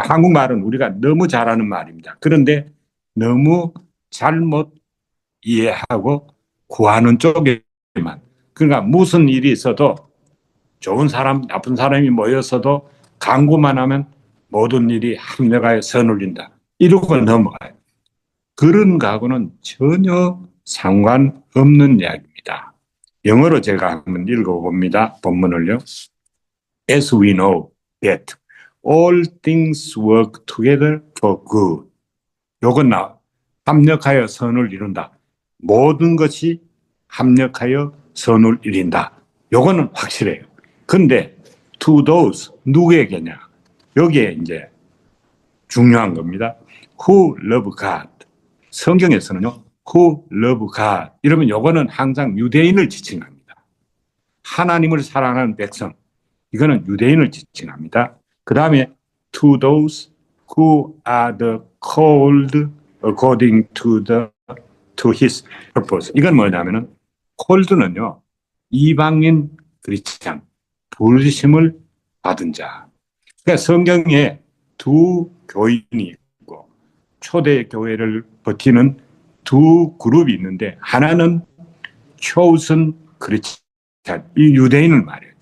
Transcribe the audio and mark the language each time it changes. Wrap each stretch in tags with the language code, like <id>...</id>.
<ko>한국말은 우리가 너무 잘하는 말입니다. 그런데 너무 잘못 이해하고 구하는 쪽에만, 그러니까 무슨 일이 있어도 좋은 사람, 나쁜 사람이 모여서도 강구만 하면 모든 일이 합력하여 선울린다, 이러고 넘어가요. 그런 거하고는 전혀 상관없는 이야기입니다. 영어로 제가 한번 읽어봅니다. 본문을요.</ko> <en>As we know that all things work together for good.</en> <ko>요건 합력하여 선을 이룬다. 모든 것이 합력하여 선을 이룬다. 요거는 확실해요. 근데</ko> <en>to those,</en> <ko>누구에게냐? 여기에 이제 중요한 겁니다.</ko> <en>Who love God.</en> <ko>성경에서는요,</ko> <en>Who love God.</en> <ko>이러면 요거는 항상 유대인을 지칭합니다. 하나님을 사랑하는 백성. 이거는 유대인을 지칭합니다. 그 다음에</ko> <en>to those who are the called according to his purpose.</en> <ko>이건 뭐냐면은 called는요, 이방인 크리스찬, 부르심을 받은 자. 그러니까 성경에 두 교인이 있고 초대 교회를 버티는 두 그룹이 있는데, 하나는 chosen 크리스찬, 이 유대인을 말해요.</ko>